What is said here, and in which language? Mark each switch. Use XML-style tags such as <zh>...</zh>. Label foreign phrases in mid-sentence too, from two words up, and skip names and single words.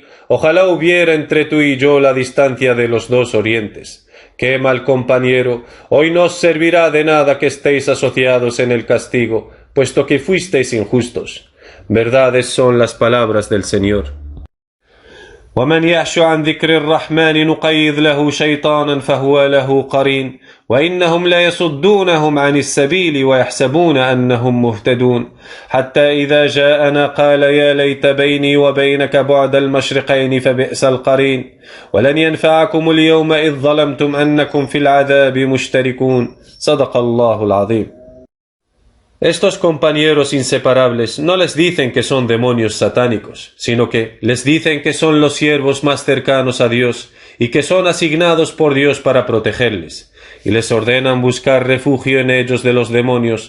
<es>Ojalá hubiera entre tú y yo la distancia de los dos orientes. ¡Qué mal compañero! Hoy no os servirá de nada que estéis asociados en el castigo, puesto que fuisteis injustos. Verdades son las palabras del Señor.</es> <ar>ومن يعش عن ذكر الرحمن نقيض له شيطانا فهو له قرين وإنهم ليصدونهم عن السبيل ويحسبون أنهم مهتدون حتى إذا جاءنا قال يا ليت بيني وبينك بعد المشرقين فبئس القرين ولن ينفعكم اليوم إذ ظلمتم أنكم في العذاب مشتركون صدق الله العظيم.</ar> <es>Estos compañeros inseparables no les dicen que son demonios satánicos, sino que les dicen que son los siervos más cercanos a Dios y que son asignados por Dios para protegerles, y les ordenan buscar refugio en ellos de los demonios.</es>